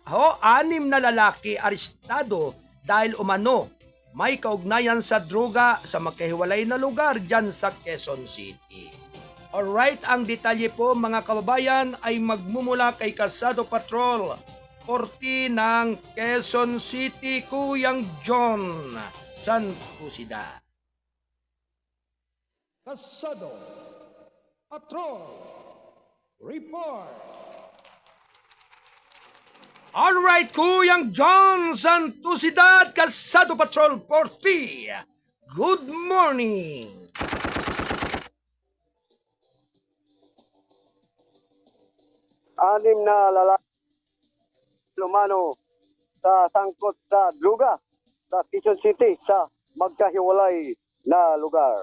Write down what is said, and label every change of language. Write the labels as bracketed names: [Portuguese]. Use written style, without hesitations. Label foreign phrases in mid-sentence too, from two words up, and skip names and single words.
[Filipino] 6 na lalaki arestado dahil umano may kaugnayan sa droga sa magkahiwalay na lugar dyan sa Quezon City. Alright, ang detalye po mga kababayan ay magmumula kay Kasado Patrol 40 ng Quezon City, Kuyang John Santusida. Kasado Patrol Report. Alright, Kuyang John Santusidad, Kalsado Patrol 40. [English] Good morning. [Filipino] Anim na lalaki lumano sa sangkot sa droga sa Quezon City sa magkahiwalay na lugar.